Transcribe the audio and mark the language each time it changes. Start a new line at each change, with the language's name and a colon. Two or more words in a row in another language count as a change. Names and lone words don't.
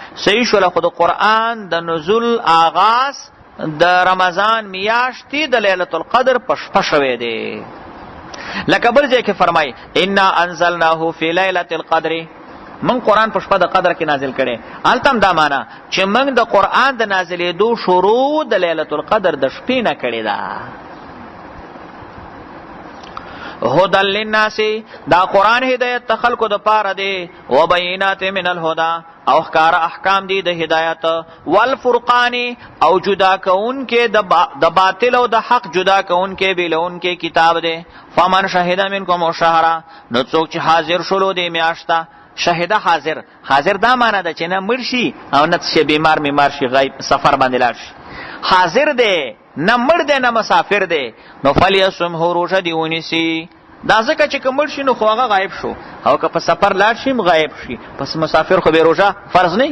Pashto: صحیح شوله خود قرآن د نزول آغاز د رمضان میاشتې د لیلۃ القدر په شپه شوی دی. لکه بل ځای کې فرمای
Arabic: انا انزلناه فی لیلۃ القدر،
Pashto: من قرآن په شپه د قدر کې نازل کړي. التم دا معنا چې من د قرآن د نازلېدو شروع د لیلۃ القدر د شپې نه کړي دا.
Arabic: هدى للناس،
Pashto: دا قرآن هدایت ته خلقو د پاره دی.
Arabic: وبینات من الهدى،
Pashto: او ښکار احکام دی د هدایت. والفرقان، او جدا کون کې د باطل او د حق جدا کون کې بیلون کې کتاب دی.
Arabic: فمن شهد منکم الشهر،
Pashto: نو څوک چې حاضر شلو دی میاشته. شهد حاضر، حاضر دا معنا ده چې نه مړ شي او نه چې بیمار شي غیب سفر باندې لاړ شي. حاضر دی، نه مړ دی نه مسافر دی. نو فلیصمه، روژه دی ونیسي. دا ځکه چې که مړ شي نو خو هغه غایب شو، او که په سفر لاړ شي غایب شي، پس مسافر خو به روژه فرض نه.